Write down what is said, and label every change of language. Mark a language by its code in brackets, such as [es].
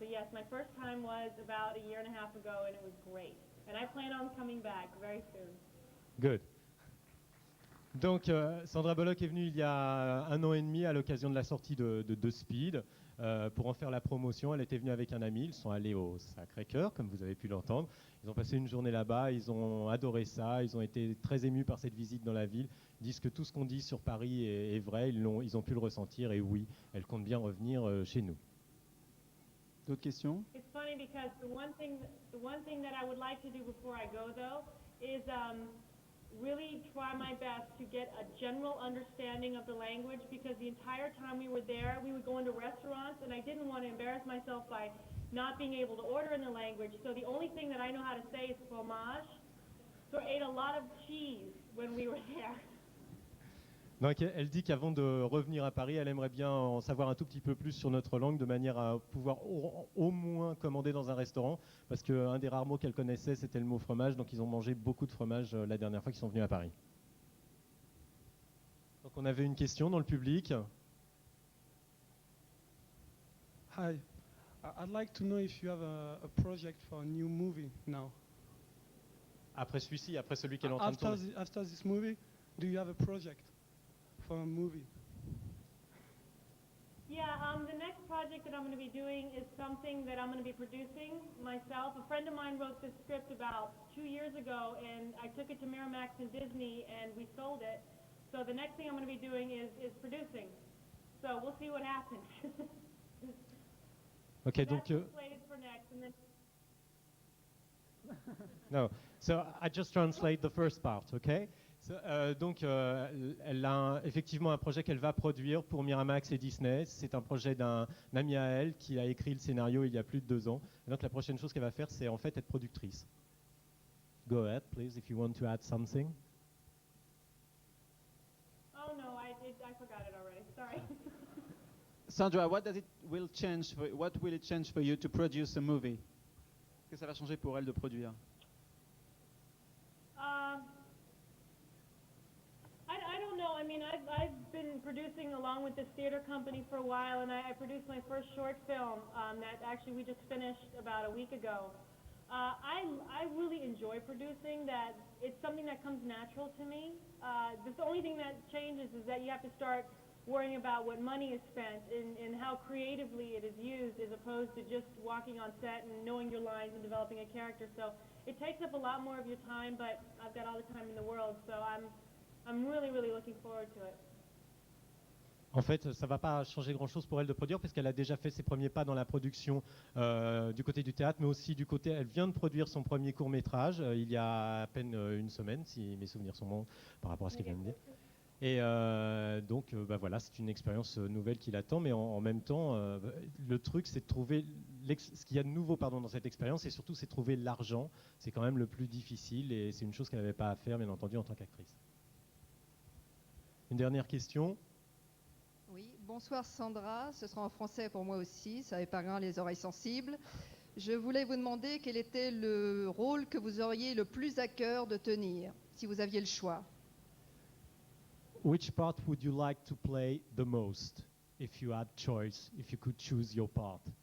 [en] So yes, my first time was about a year and a half ago, and it was great. And I plan on coming back very soon. Good. [fr] Donc Sandra Bullock est venue il y a 1 an et demi à l'occasion de la sortie de Speed pour en faire la promotion. Elle était venue avec un ami, ils sont allés au Sacré-Cœur comme vous avez pu l'entendre. Ils ont passé une journée là-bas, ils ont adoré ça, ils ont été très émus par cette visite dans la ville. Ils disent que tout ce qu'on dit sur Paris est vrai, ils ont pu le ressentir et oui, elle compte bien revenir chez nous. D'autres questions? [en] It's funny because the one thing that I would like to do before I go though is really try my best to get a general understanding of the language, because the entire time we were there, we would go into restaurants, and I didn't want to embarrass myself by not being able to order in the language. So the only thing that I know how to say is fromage. So I ate a lot of cheese when we were there. [fr] Donc elle dit qu'avant de revenir à Paris, elle aimerait bien en savoir un tout petit peu plus sur notre langue, de manière à pouvoir au moins commander dans un restaurant, parce qu'un des rares mots qu'elle connaissait, c'était le mot fromage, donc ils ont mangé beaucoup de fromage la dernière fois qu'ils sont venus à Paris. Donc on avait une question dans le public. [en] Hi, I'd like to know if you have a project for a new movie now. [fr] Après celui-ci, après celui qu'elle est en train de tourner. [en] After this movie, do you have a project for a movie? Yeah, the next project that I'm going to be doing is something that I'm going to be producing myself. A friend of mine wrote this script about 2 years ago, and I took it to Miramax and Disney, and we sold it. So the next thing I'm going to be doing is producing. So we'll see what happens. Okay, That's [fr] donc [en] slated for next, and then no. So I just translate the first part, okay? [fr] So, donc elle a effectivement un projet qu'elle va produire pour Miramax et Disney. C'est un projet d'un ami à elle qui a écrit le scénario il y a plus de 2 ans. Et donc la prochaine chose qu'elle va faire, c'est en fait être productrice. [en] Go ahead, please, if you want to add something. oh no, I forgot it already. Sorry. Sandra, what will it change for you to produce a movie? [fr] que ça va changer pour elle de produire? [en] I don't know. I mean, I've been producing along with this theater company for a while, and I produced my first short film that actually we just finished about a week ago. I really enjoy producing. That it's something that comes natural to me. The only thing that changes is that you have to start worrying about what money is spent and how creatively it is used, as opposed to just walking on set and knowing your lines and developing a character. So it takes up a lot more of your time, but I've got all the time in the world, so I'm really, really looking forward to it. [fr] En fait, ça ne va pas changer grand-chose pour elle de produire, parce qu'elle a déjà fait ses premiers pas dans la production du côté du théâtre, mais aussi du côté, elle vient de produire son premier court-métrage il y a à peine une semaine, si mes souvenirs sont bons par rapport à ce qu'elle vient de dire. Et donc, voilà, c'est une expérience nouvelle qui l'attend, mais en même temps, le truc, c'est de trouver ce qu'il y a de nouveau dans cette expérience, et surtout, c'est de trouver l'argent. C'est quand même le plus difficile, et c'est une chose qu'elle n'avait pas à faire, bien entendu, en tant qu'actrice. Une dernière question. Oui, bonsoir Sandra, ce sera en français pour moi aussi, ça épargnera les oreilles sensibles. Je voulais vous demander quel était le rôle que vous auriez le plus à cœur de tenir, si vous aviez le choix. [en] Which part would you like to play the most, if you had choice, if you could choose your part?